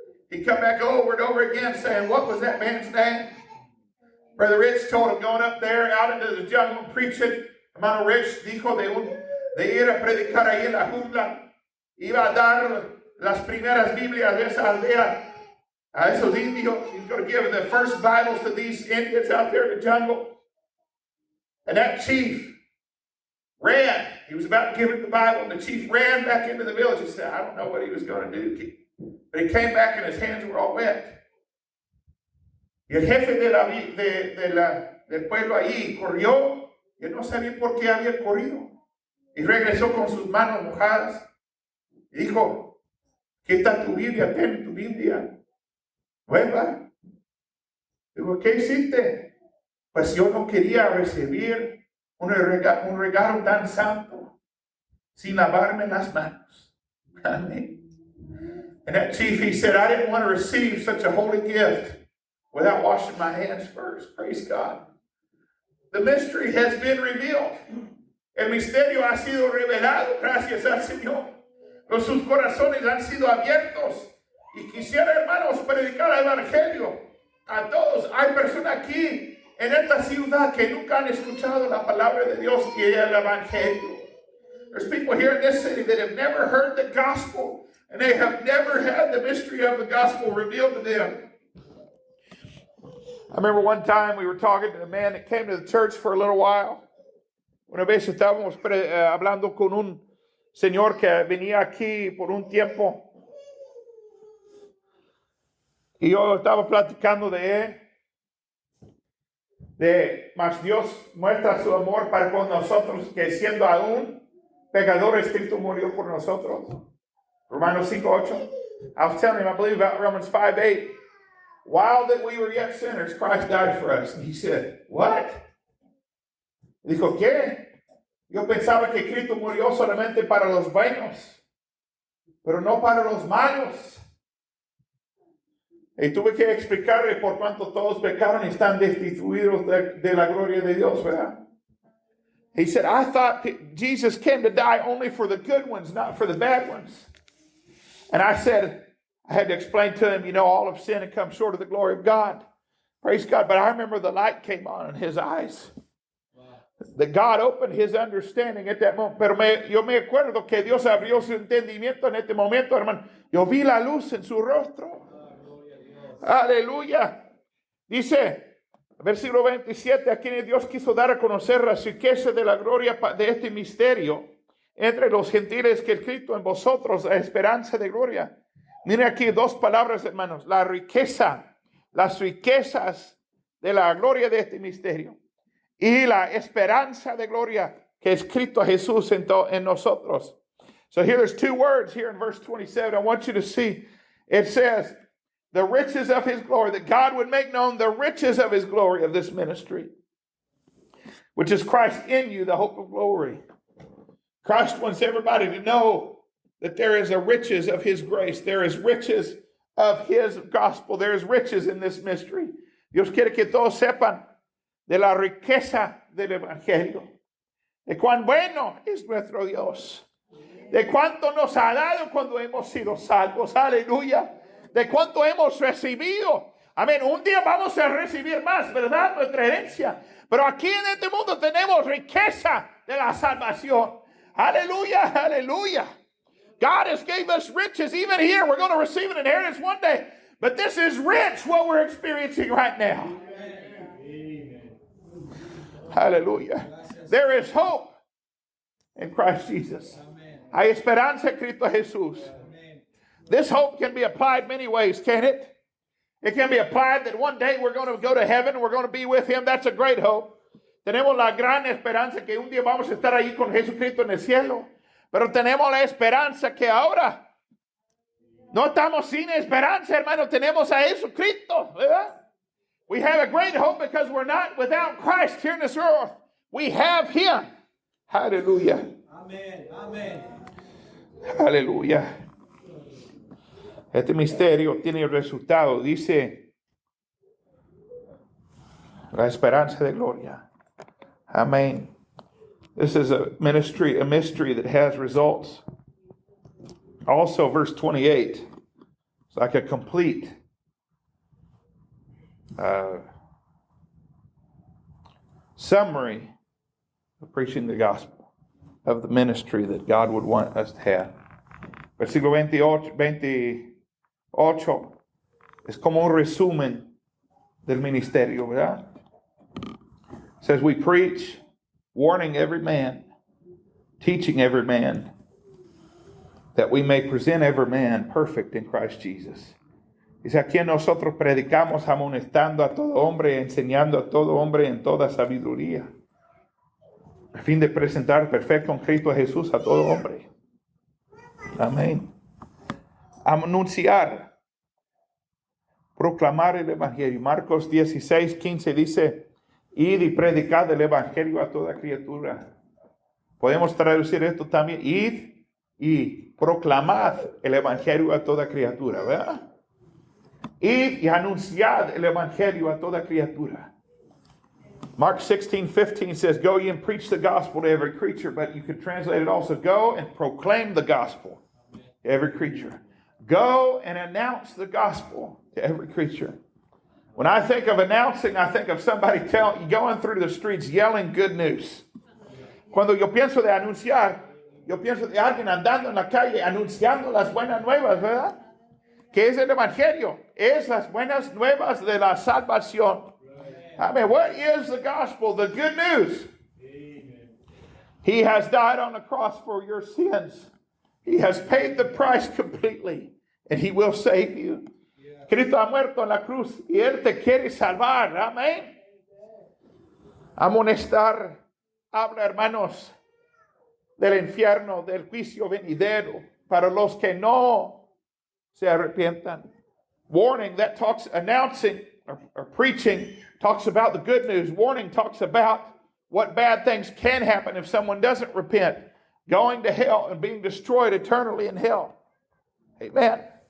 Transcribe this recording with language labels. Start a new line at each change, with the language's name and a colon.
English: He'd come back over and over again saying, what was that man's name? Brother Rich told him going up there out into the jungle preaching.
Spanish: Hermano Rich dijo de ir a predicar ahí en la jungla. Iba a dar las primeras Biblias de esa aldea a esos indios.
English: He's going to give the first Bibles to these Indians out there in the jungle. And that chief ran. He was about to give him the Bible, and the chief ran back into the village. He said, I don't know what he was going to do. But he came back and his hands were all wet.
Spanish: Y el jefe del pueblo ahí corrió. Y él no sabía por qué había corrido. Y regresó con sus manos mojadas. Y dijo, ¿qué está tu Biblia? Ten tu Biblia nueva. Digo, ¿qué hiciste? Pues yo no quería recibir un regalo tan santo sin lavarme las manos. Amén.
English: And that chief, he said, I didn't want to receive such a holy gift without washing my hands first. Praise God. The mystery has been revealed.
Spanish: El misterio ha sido revelado, gracias al Señor. Sus corazones han sido abiertos. Y quisiera, hermanos, predicar el evangelio a todos. Hay personas aquí en esta ciudad que nunca han escuchado la palabra de Dios y el evangelio.
English: There's people here in this city that have never heard the gospel. And they have never had the mystery of the gospel revealed to them. I remember one time we were talking to a man that came to the church for a little while.
Spanish: Una vez estábamos hablando con un señor que venía aquí por un tiempo. Y yo estaba platicando de él. Mas Dios muestra su amor para con nosotros, que siendo aún pecadores, Cristo murió por nosotros. Romanos 5:8.
English: I was telling him, I believe about Romans 5:8. While that we were yet sinners, Christ died for us. And he said, what?
Spanish: Dijo, ¿qué? Yo pensaba que Cristo murió solamente para los buenos, pero no para los malos. Y tuve que explicarle por cuánto todos pecaron y están destituidos de la gloria de Dios, ¿verdad?
English: He said, I thought Jesus came to die only for the good ones, not for the bad ones. And I said, I had to explain to him, all have sinned and come short of the glory of God. Praise God. But I remember the light came on in his eyes. That God opened his understanding at that moment.
Spanish: Pero yo me acuerdo que Dios abrió su entendimiento en este momento, hermano. Yo vi la luz en su rostro. Aleluya. Dice, versículo 27, a quienes Dios quiso dar a conocer la riqueza de la gloria de este misterio entre los gentiles, que Cristo en vosotros, la esperanza de gloria. Miren aquí dos palabras, hermanos. La riqueza, las riquezas de la gloria de este misterio. Y la esperanza de gloria que es Cristo Jesús en nosotros.
English: So here there's two words here in verse 27. I want you to see. It says, the riches of his glory, that God would make known the riches of his glory of this ministry, which is Christ in you, the hope of glory. Christ wants everybody to know that there is a riches of his grace. There is riches of his gospel. There is riches in this mystery.
Spanish: Dios quiere que todos sepan de la riqueza del evangelio, de cuán bueno es nuestro Dios, de cuánto nos ha dado cuando hemos sido salvos. Aleluya. De cuánto hemos recibido. Amén. Un día vamos a recibir más, ¿verdad? Nuestra herencia. Pero aquí en este mundo tenemos riqueza de la salvación. Aleluya, aleluya.
English: God has gave us riches. Even here, we're going to receive an inheritance one day. But this is rich, what we're experiencing right now. Amen. Hallelujah. There is hope in Christ Jesus. Amen.
Spanish: Hay esperanza en Cristo Jesús.
English: This hope can be applied many ways, can it? It can be applied that one day we're going to go to heaven, we're going to be with him. That's a great hope.
Spanish: Tenemos la gran esperanza que un día vamos a estar ahí con Jesucristo en el cielo. Pero tenemos la esperanza que ahora no estamos sin esperanza, hermano. Tenemos a Jesucristo, ¿verdad?
English: We have a great hope because we're not without Christ here in this earth. We have him. Hallelujah. Amen. Amen. Hallelujah.
Spanish: Este misterio tiene el resultado, dice, la esperanza de gloria.
English: Amen. This is a mystery that has results. Also, verse 28, it's like a complete summary of preaching the gospel, of the ministry that God would want us to have.
Spanish: Versículo 28 es como un resumen del ministerio, ¿verdad?
English: It says, we preach, warning every man, teaching every man, that we may present every man perfect in Christ Jesus.
Spanish: Dice, aquí nosotros predicamos amonestando a todo hombre, enseñando a todo hombre en toda sabiduría, a fin de presentar perfecto en Cristo Jesús a todo hombre. Amén. Anunciar, proclamar el evangelio. Marcos 16:15 dice, id y predicad el evangelio a toda criatura. Podemos traducir esto también, id y proclamad el evangelio a toda criatura, ¿verdad? Id y anunciad el evangelio a toda criatura.
English: Mark 16:15 says, go ye and preach the gospel to every creature, but you could translate it also, go and proclaim the gospel to every creature. Go and announce the gospel to every creature. When I think of announcing, I think of somebody going through the streets yelling good news.
Spanish: Cuando yo pienso de anunciar, yo pienso de alguien andando en la calle anunciando las buenas nuevas, ¿verdad? ¿Qué es el evangelio? Es las buenas nuevas de la salvación.
English: I mean, what is the gospel? The good news. Amen. He has died on the cross for your sins. He has paid the price completely, and he will save you. Yeah.
Spanish: Cristo ha muerto en la cruz y él te quiere salvar. Amén. Amonestar, habla, hermanos, del infierno, del juicio venidero para los que no se arrepientan.
English: Warning, that talks, announcing or preaching talks about the good news. Warning talks about what bad things can happen if someone doesn't repent. Going to hell and being destroyed eternally in hell. Amen.